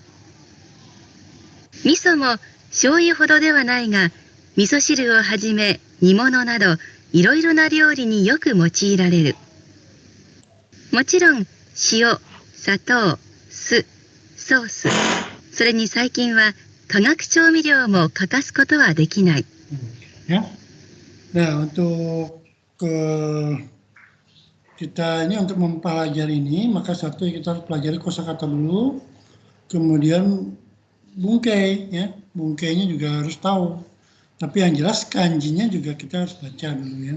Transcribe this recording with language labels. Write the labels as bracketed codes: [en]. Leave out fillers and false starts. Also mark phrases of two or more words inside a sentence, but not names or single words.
[ja] 味噌も醤油ほどではないが、味噌汁をはじめ煮物などいろいろな料理によく用いられる。もちろん塩、砂糖、酢、ソース、それに最近は化学調味料も欠かすことはできない。 [id] Ya. Nah, untuk kita ini untuk mempelajari ini, maka satu kita harus pelajari kosakata dulu, kemudian bungkai ya, bungkainya juga harus tahu. Tapi yang jelas kanjinya juga kita harus baca dulu ya.